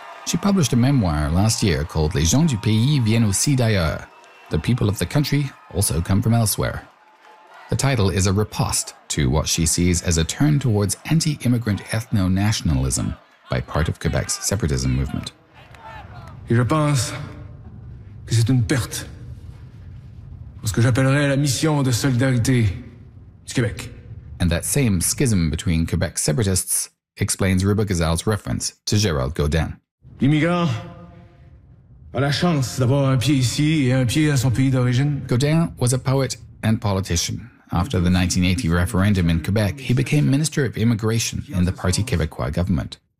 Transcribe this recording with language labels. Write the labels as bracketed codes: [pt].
[en] She published a memoir last year called Les gens du pays viennent aussi d'ailleurs. The people of the country also come from elsewhere. The title is a riposte to what she sees as a turn towards anti-immigrant ethno-nationalism by part of Quebec's separatism movement. [fr] Je pense que c'est une perte pour ce que j'appellerais la mission de solidarité du Québec. [en] And that same schism between Quebec separatists explains Ruba Ghazal's reference to Gérald Godin. [fr] L'immigrant a la chance d'avoir un pied ici et un pied à son pays d'origine. [en] Godin was a poet and politician. After the 1980 referendum in Quebec, he became Minister of Immigration in the Parti Québécois government.